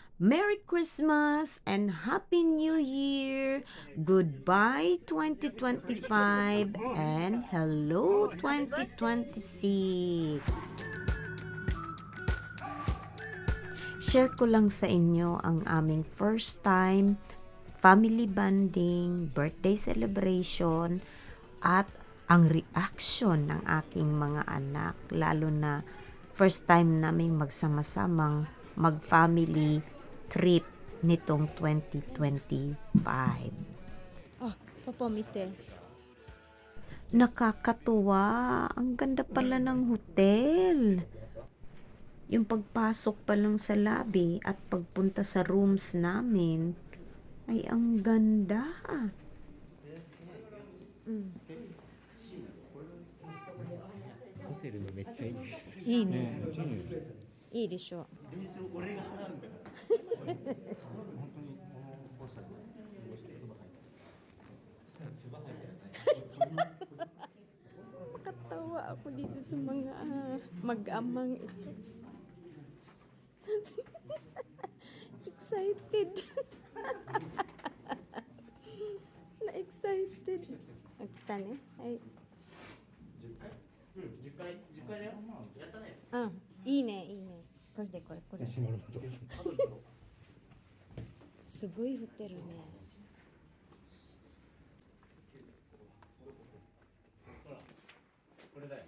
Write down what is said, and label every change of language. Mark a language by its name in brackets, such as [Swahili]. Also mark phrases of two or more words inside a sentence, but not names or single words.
[English] Merry Christmas and Happy New Year! Goodbye 2025 and hello 2026! [Filipino] Share ko lang sa inyo ang aming [English] first time family bonding, birthday celebration, [Filipino] at ang reaction ng aking mga anak, lalo na [English] first time [Filipino] naming magsama-samang mag-family trip nitong 2025. [Japanese] Ah, Papa, mite. [Filipino] Nakakatuwa, ang ganda pala ng hotel. Yung pagpasok pa lang sa lobby at pagpunta sa rooms namin, ay ang ganda. [Japanese] ホテルめっちゃいいです。いいね。めっちゃいいね。いいでしょ。俺が払うんだよ。 [Filipino] Makatawa ako dito sa mga mag-amang ito. Excited. Na-excited. Nakita ne? Ay. [Japanese] 10 回だよ。やったね。いいね、いいね。これでこれ、これ。閉まることです。すごいホテルね。これだよ。